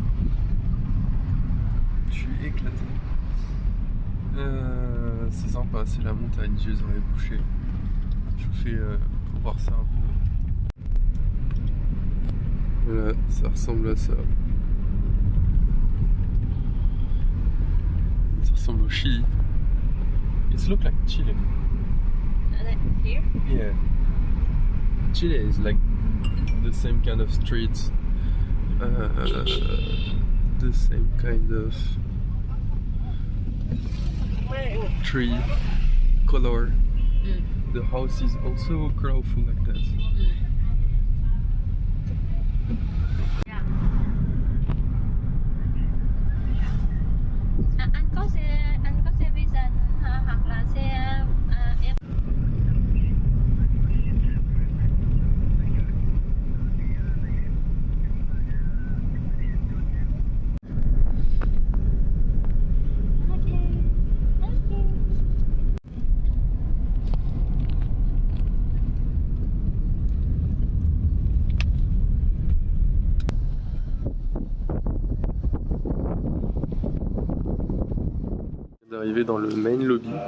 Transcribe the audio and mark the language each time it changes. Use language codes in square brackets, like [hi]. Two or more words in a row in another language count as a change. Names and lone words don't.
[fr] C'est sympa, c'est la montagne, j'ai les oreilles bouchées. Je vous fais voir ça un peu. Voilà, ça ressemble à ça. Ça ressemble au Chili. [en] It looks like Chile. Here? Yeah. Chile is like the same kind of streets, the same kind of tree color. The house is also colorful like that. [vi] Anh có xe visa hoặc là xe [fr] D'arriver dans le [en] main lobby